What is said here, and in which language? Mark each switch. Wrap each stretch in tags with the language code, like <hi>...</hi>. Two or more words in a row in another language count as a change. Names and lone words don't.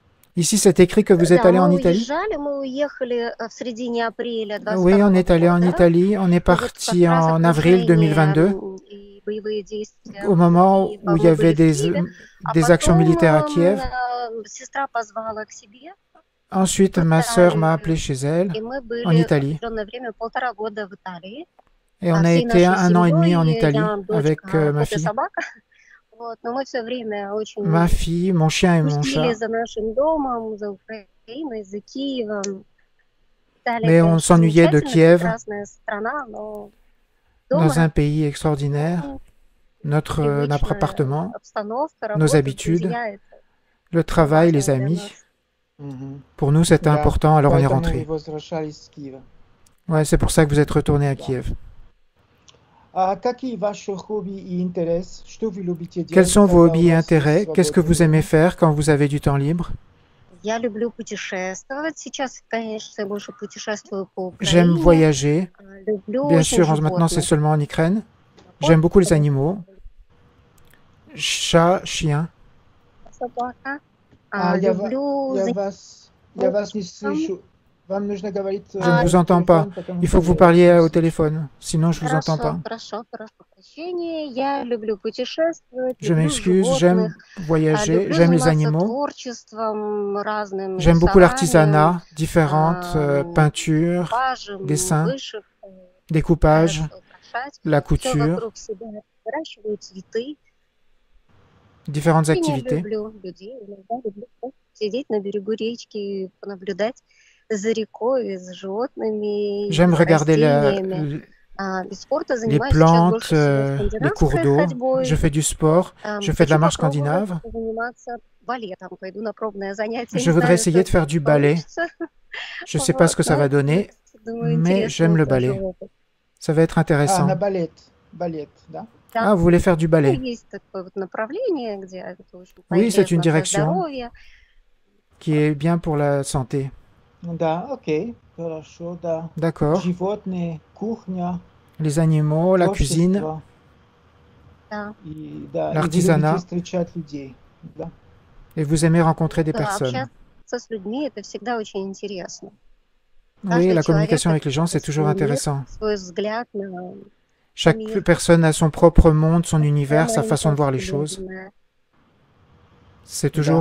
<fr>Ici, c'est écrit que vous êtes</fr> <ru>Да,</ru> <fr>allé en</fr> <ru>мы</ru> <fr>Italie?</fr> <ru>уезжали, мы уехали в середине апреля</ru> <fr>Oui, on</fr> <ru>22</ru> <fr>est allé en</fr> <ru>года.</ru> <fr>Italie. On est</fr> <ru>И вот как</ru> <fr>parti</fr> <ru>раз</ru> <fr>en avril</fr> <ru>окружение</ru> <fr>2022,</fr> <ru>и боевые действия</ru> <fr>au moment</fr> <ru>в</ru> <fr>où il y</fr> <ru>мы</ru> <fr>avait</fr> <ru>были в Киеве, а</ru> <fr>des actions</fr> <ru>потом</ru> <fr>militaires à Kiev.</fr> <ru>сестра позвала к себе</ru> <fr>Ensuite,</fr> <ru>в</ru> <fr>ma sœur m'a appelé</fr> <ru>Италию,</ru> <fr>chez elle,</fr> <ru>и мы</ru> <fr>en</fr> <ru>были</ru> <fr>Italie.</fr> <ru>определенное время, 1,5 года в Италии,</ru> <fr>Et on a</fr> <ru>всей</ru> <fr>été</fr> <ru>нашей</ru> <fr>un an et demi en</fr> <ru>семьей,</ru> <fr>Italie</fr> <ru>я,</ru> <fr>avec</fr> <ru>дочка,</ru> <fr>ma</fr> <ru>кот и</ru> <fr>fille.</fr> <ru>собака. Вот, но мы все время</ru> <fr>Ma</fr> <ru>очень</ru> <fr>fille, mon chien et mon</fr> <ru>тусили</ru> <fr>chat.</fr> <ru>за нашим домом, за Украиной, за Киевом. Италия,</ru> <fr>Mais on</fr> <ru>конечно,</ru> <fr>s'ennuyait de</fr> <ru>замечательная,</ru> <fr>Kiev,</fr> <ru>прекрасная страна, но</ru> <fr>dans un</fr> <ru>дома</ru> <fr>pays extraordinaire, notre</fr> <ru>привычная</ru> <fr>appartement,</fr> <ru>обстановка,</ru> <fr>nos</fr> <ru>работа,</ru> <fr>habitudes,</fr> <ru>друзья, это</ru> <fr>le</fr> <ru>очень</ru> <fr>travail, les</fr> <ru>важно для</ru> <fr>amis.</fr> <ru>нас. Мгм.</ru> <fr>Pour nous, c'était</fr> <ru>Да,</ru> <fr>important, alors on est</fr> <ru>поэтому вы</ru> <fr>rentré.</fr> <ru>возвращались с Киева.</ru> <fr>Ouais, c'est pour ça que vous êtes retourné à</fr> <ru>Да.</ru> <fr>Kiev.</fr> <ru>А какие ваши хобби и интерес? Что вы любите</ru> <fr>Quels</fr> <ru>делать,</ru> <fr>sont vos</fr> <ru>когда у</ru> <fr>hobbies et</fr> <ru>вас есть</ru> <fr>intérêts? Qu'est-ce que</fr> <ru>свободное</ru> <fr>vous aimez</fr> <ru>время?</ru> <fr>faire quand vous avez du temps libre?</fr> <ru>Я люблю путешествовать. Сейчас, конечно, я больше путешествую по</ru> <fr>J'aime</fr> <ru>Украине.</ru> <fr>voyager.</fr> <ru>Люблю</ru> <fr>Bien</fr> <ru>очень</ru> <fr>sûr, maintenant c'est</fr> <ru>животных.</ru> <fr>seulement en Ukraine. J'aime beaucoup les animaux. Chat, chien.</fr> <ru>Собака. Я Люблю вас не слышу. Вам нужно говорить</ru> <fr>Je ne vous entends pas. Il faut que vous parliez au téléphone, sinon je vous entends pas.</fr> <ru>Хорошо, прощения. Я люблю путешествовать,</ru> <fr>Je</fr> <ru>люблю</ru> <fr>m'excuse, j'aime</fr> <ru>животных,</ru> <fr>voyager,</fr> <ru>люблю</ru> <fr>j'aime les</fr> <ru>заниматься</ru> <fr>animaux.</fr> <ru>творчеством разным,</ru> <fr>J'aime beaucoup</fr> <ru>рисованием,</ru> <fr>l'artisanat, différentes peintures,</fr> <ru>декупажем,</ru> <fr>dessins,</fr> <ru>вышивкой.</ru> <fr>découpage,</fr> <ru>Нравится украшать.</ru> <fr>la</fr> <ru>Все</ru> <fr>couture,</fr> <ru>вокруг себя выращиваю цветы.</ru> <fr>différentes</fr> <ru>Я</ru> <fr>activités.</fr> <ru>люблю людей, иногда люблю сидеть на берегу речки, понаблюдать за рекой, за животными,</ru> <fr>J'aime</fr> <ru>за</ru> <fr>regarder</fr> <ru>растениями. Из спорта</ru> <fr>les</fr> <ru>занимаюсь сейчас</ru> <fr>plantes,</fr> <ru>больше всего</ru> <fr>les cours</fr> <ru>скандинавской</ru> <fr>d'eau.</fr> <ru>ходьбой.</ru> <fr>Je fais du sport, je fais de la</fr> <ru>Хочу</ru> <fr>marche</fr> <ru>попробовать</ru> <fr>scandinave.</fr> <ru>заниматься балетом. Пойду на пробное занятие.</ru> <fr>Je</fr> <ru>Не</ru> <fr>voudrais</fr> <ru>знаю,</ru> <fr>essayer de</fr> <ru>что</ru> <fr>faire du ballet.</fr> <ru>получится.</ru> <fr>Je ne sais pas ce que ça va donner,</fr> <ru>Думаю,</ru> <fr>mais j'aime</fr> <ru>интересный</ru> <fr>le</fr> <ru>тоже</ru> <fr>ballet.</fr> <ru>опыт.</ru> <fr>Ça va être</fr> <ru>на</ru> <fr>intéressant.</fr> <ru>балет, да?</ru> <fr>Ah, vous voulez faire du ballet?</fr> <ru>Есть такое вот направление, где это очень</ru> <fr>Oui, c'est une</fr> <ru>полезно для</ru> <fr>direction</fr> <ru>здоровья.</ru> <fr>qui est bien pour la santé.</fr> <ru>Да, окей, хорошо, да.</ru> <fr>D'accord.</fr> <ru>Животные, кухня,</ru> <fr>Les animaux, la cuisine,</fr> <ru>творчество. Да. И, да, и вы</ru> <fr>l'artisanat.</fr> <ru>любите встречать людей. Да.</ru> <fr>Et vous aimez rencontrer des</fr> <ru>Да,</ru> <fr>personnes.</fr> <ru>общаться с людьми это всегда очень интересно.</ru> <fr>Oui, la</fr> <ru>Каждый человек</ru> <fr>communication avec</fr> <ru>это</ru> <fr>les gens, c'est toujours</fr> <ru>свой мир,</ru> <fr>intéressant.</fr> <ru>свой взгляд на</ru> <fr>Chaque</fr> <ru>мир.</ru> <fr>personne a son propre monde, son univers, sa</fr> <ru>Самое</ru> <fr>façon de voir les choses.</fr> <ru>интересное.</ru> <fr>C'est toujours</fr>